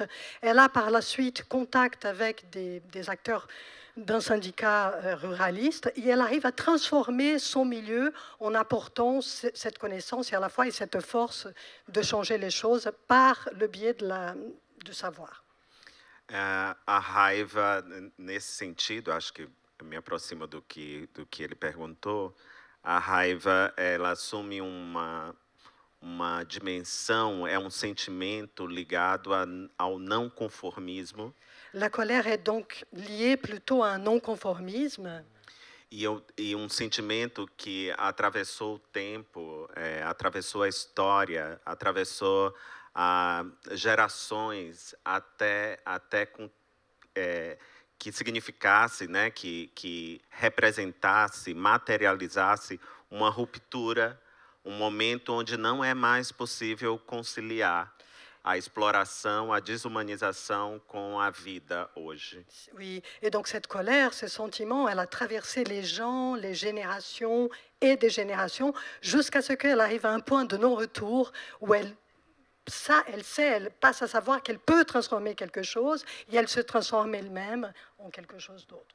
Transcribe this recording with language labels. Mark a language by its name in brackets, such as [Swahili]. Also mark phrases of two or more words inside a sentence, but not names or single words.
[French] Elle a par la suite contact avec des acteurs d'un syndicat ruraliste et elle arrive à transformer son milieu en apportant cette connaissance et à la fois cette force de changer les choses par le biais du savoir. [Portuguese] A raiva, nesse sentido, acho que me aproxima do que ele perguntou. A raiva, ela assume uma dimensão, é um sentimento ligado ao não conformismo. [French] La colère est donc liée plutôt à un non-conformisme. [Portuguese] E sentimento que atravessou o tempo, atravessou a história, atravessou gerações, até com que significasse, né, que representasse, materializasse uma ruptura, um momento onde não é mais possível conciliar a exploração, a desumanização com a vida hoje. [French] Oui, et donc cette colère, ce sentiment, elle a traversé les gens, les générations et des générations, jusqu'à ce qu'elle arrive à un point de non-retour où elle ça, elle sait, elle passe à savoir qu'elle peut transformer quelque chose et elle se transforme elle-même en quelque chose d'autre.